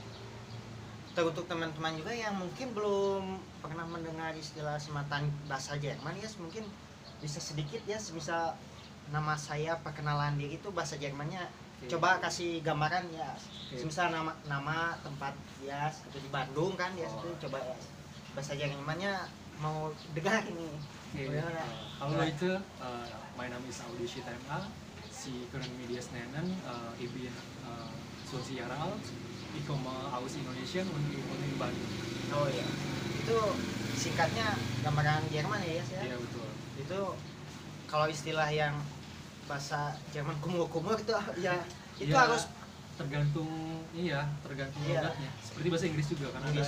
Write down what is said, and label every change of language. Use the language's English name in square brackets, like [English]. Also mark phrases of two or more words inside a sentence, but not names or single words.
[Indonesian] Untuk teman-teman juga yang mungkin belum pernah mendengar istilah sematan bahasa Jerman ya, mungkin bisa sedikit ya, misal nama saya perkenalan diri itu bahasa Jermannya. Oke. Coba kasih gambaran ya. Oke. Misal nama tempat ya seperti di Bandung kan ya, Oh. coba ya. Bahasa Jermannya mau dengar ini. Oke. Bagaimana? [German] Hallo Leute, mein Name ist Audi Schitema. Sie können mir das nennen. Ich bin 20 Jahre alt. Ich komme aus Indonesia und ich wohne in Bandung. [Indonesian] Oh ya. Itu singkatnya gambaran Jerman ya, Iya betul. Itu kalau istilah yang bahasa Jerman kumur-kumur itu ya itu Ya, harus tergantung Iya. logatnya. Seperti bahasa Inggris juga kan Inggris